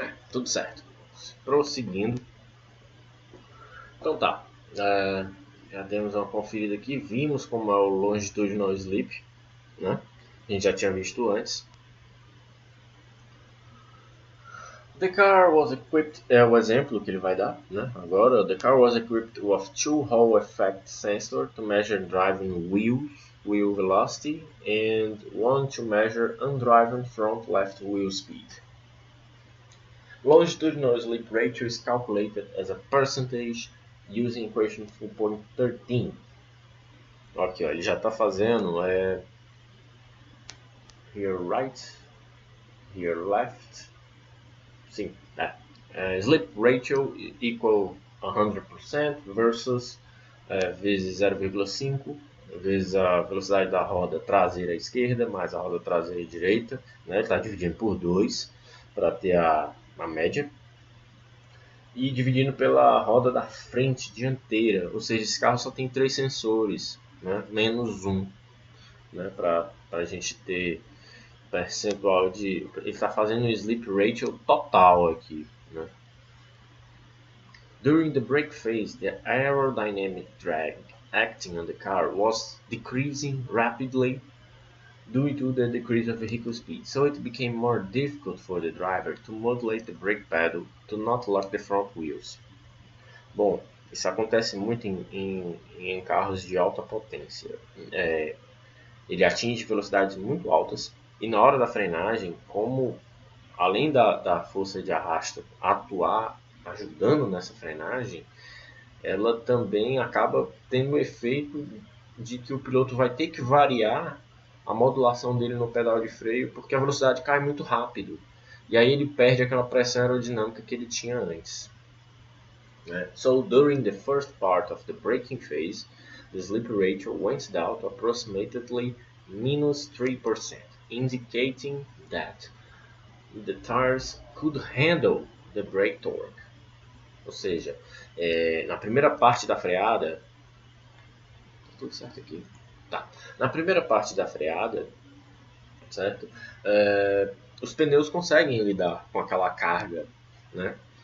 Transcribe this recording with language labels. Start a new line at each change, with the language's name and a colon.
Portuguese: Tudo certo. Prosseguindo. Então tá. Já demos uma conferida aqui. Vimos como é o longitudinal sleep, né? A gente já tinha visto antes.
English: The car was equipped,
Portuguese: é o exemplo que ele vai dar, né?
English: Agora, the car was equipped with two Hall effect sensor to measure driving wheel velocity and one to measure undriven front left wheel speed. Longitudinal sleep ratio is calculated as a percentage using equation 4.13.
Portuguese: Aqui, ó, ele já está fazendo
English: here right, here left.
Portuguese: Sim,
English: sleep ratio equal 100% versus
Portuguese: vezes 0,5 vezes a velocidade da roda traseira esquerda mais a roda traseira direita, né? Está dividindo por 2 para ter a média e dividindo pela roda da frente dianteira, ou seja, esse carro só tem 3 sensores, né? Menos um, né? Para a gente ter percentual de... Ele está fazendo o sleep ratio total aqui, né?
English: During the brake phase, the aerodynamic drag acting on the car was decreasing rapidly due to the decrease of vehicle speed, so it became more difficult for the driver to modulate the brake pedal to not lock the front wheels.
Portuguese: Bom, isso acontece muito em carros de alta potência. Ele atinge velocidades muito altas e na hora da frenagem, como além da força de arrasto atuar ajudando nessa frenagem, ela também acaba tendo o efeito de que o piloto vai ter que variar a modulação dele no pedal de freio, porque a velocidade cai muito rápido. E aí ele perde aquela pressão aerodinâmica que ele tinha antes.
English: So during the first part of the braking phase, the sleep ratio went down to approximately minus 3%, indicating that the tires could handle the brake torque.
Portuguese: Ou seja, na primeira parte da freada, tá tudo certo aqui? Tá. Na primeira parte da freada, certo? Os pneus conseguem lidar com aquela carga, né?